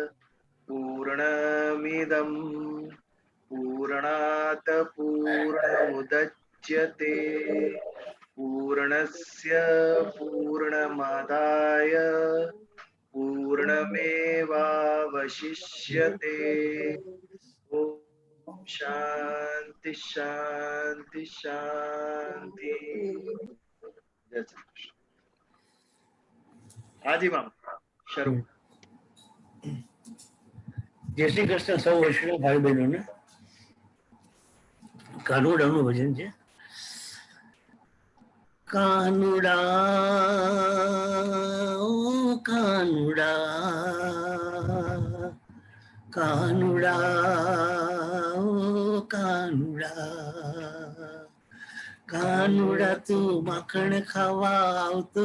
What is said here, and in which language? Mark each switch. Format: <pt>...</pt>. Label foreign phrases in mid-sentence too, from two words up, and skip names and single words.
<sa>पूर्णमिदं पूर्णात् पूर्णमुदच्यते पूर्णस्य पूर्णमादाय पूर्णमेवावशिष्यते ॐ शांति शांति शांति।</sa> <hi>जय श्री कृष्ण। हाजी माम શરૂ।</hi> <gu>જય શ્રી કૃષ્ણ સૌ વૈષ્ણવ ભાઈ બહેનોને। કાનુડાનું ભજન છે। કાનુડા ઓ કાનુડા કાનુડા ઓ કાનુડા કાનુડા તું માખણ ખાવા આવતો</gu>